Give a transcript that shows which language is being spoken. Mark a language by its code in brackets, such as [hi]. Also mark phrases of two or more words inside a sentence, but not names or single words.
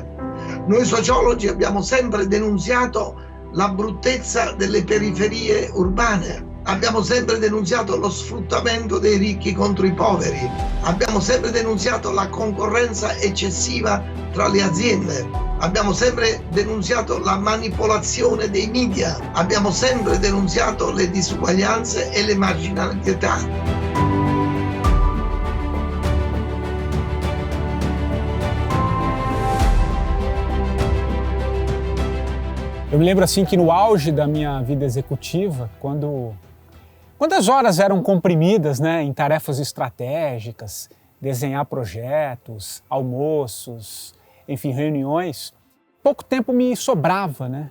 [it] Noi sociologi abbiamo sempre denunziato la bruttezza delle periferie urbane, abbiamo sempre denunziato lo sfruttamento dei ricchi contro i poveri, abbiamo sempre denunziato la concorrenza eccessiva tra le aziende. Abbiamo sempre denunziato la manipolazione dei media, abbiamo sempre denunziato le disuguaglianze e le marginalità. [pt] Eu me lembro assim que no auge da minha vida executiva, quando as horas eram comprimidas, né, em tarefas estratégicas, desenhar projetos, almoços, enfim, reuniões, pouco tempo me sobrava, né?